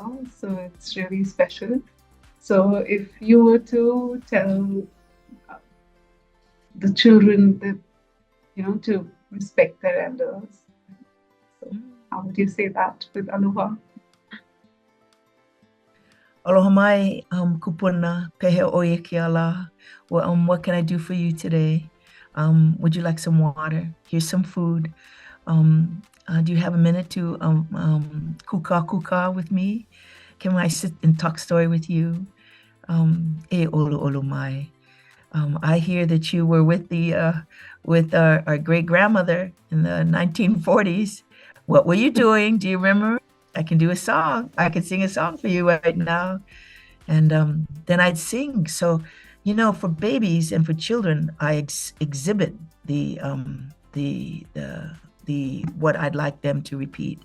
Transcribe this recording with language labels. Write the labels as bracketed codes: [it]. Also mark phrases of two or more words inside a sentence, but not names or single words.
[en] So it's really special. So if you were to tell the children that, to respect their elders, so how would you say that with aloha? [haw] Aloha mai, kupuna, pehe oia ke ala. [en] Well, what can I do for you today? Would you like some water? Here's some food. Do you have a minute to kuka with me? Can I sit and talk story with you? [haw] E olu olu mai. [en] I hear that you were with our great grandmother in the 1940s. What were you doing? Do you remember? I can do a song. I can sing a song for you right now. And then I'd sing. So, for babies and for children, I exhibit the what I'd like them to repeat.